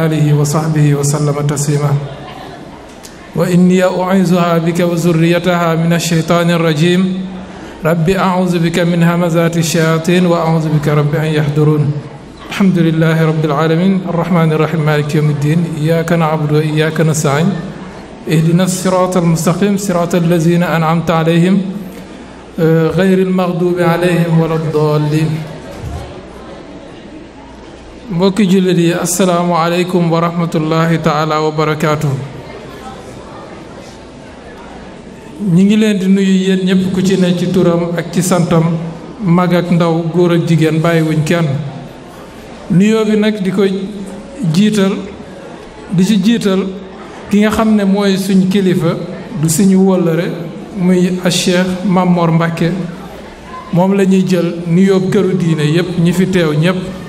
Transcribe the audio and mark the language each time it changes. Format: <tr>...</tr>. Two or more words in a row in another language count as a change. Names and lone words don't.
<ar>آله وصحبه وسلم تسليما وإني أعيذها بك وذريتها من الشيطان الرجيم رب أعوذ بك من همزات الشياطين وأعوذ بك رب أن يحضرون الحمد لله رب العالمين الرحمن الرحيم مالك يوم الدين إياك نعبد وإياك نستعين اهدنا الصراط المستقيم صراط الذين أنعمت عليهم غير المغضوب عليهم ولا الضالين</ar> <wo>mbokki jullit yi</wo> <ar>السلام عليكم ورحمة الله تعالى وبركاته</ar> <wo>ñi ngi leen di nuyu yéen ñëpp ku ci ne ci turam ak ci santam mag ak ndaw góor ak jigéen bàyyiwuñ kenn nuyoo bi nag di ko jiital di ci jiital ki nga xam ne mooy suñ kilifa du suñu wóllëre muy Cheikh Mamor Mbacke moom la ñuy jël nuyoo këru diine yépp ñi fi teew ñépp</wo>